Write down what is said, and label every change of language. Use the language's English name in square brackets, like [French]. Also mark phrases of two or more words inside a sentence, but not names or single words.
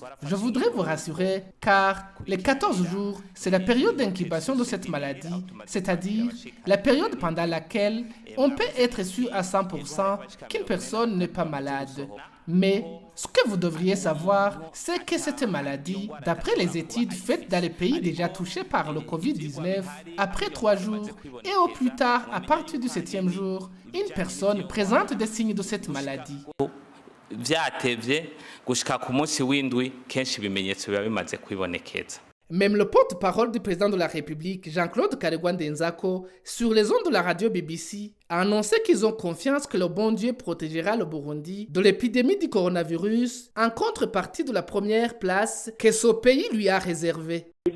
[French] Je voudrais vous rassurer car les 14 jours, c'est la période d'incubation de cette maladie, c'est-à-dire la période pendant laquelle on peut être sûr à 100% qu'une personne n'est pas malade. Mais ce que vous devriez savoir, c'est que cette maladie, d'après les études faites dans les pays déjà touchés par le Covid-19, après 3 jours et au plus tard à partir du 7e jour, une personne présente des signes de cette maladie. [Rundi] Vyatevye gushika ku munsi w'indwi kenshi ibimenyetso biba bimaze kwibonekeza. [French] Même le porte-parole du président de la République, Jean-Claude Karegwa-Ndenzako, sur les ondes de la radio BBC, a annoncé qu'ils ont confiance que le bon Dieu protégera le Burundi de l'épidémie du coronavirus en contrepartie de la première place que ce pays lui a réservée.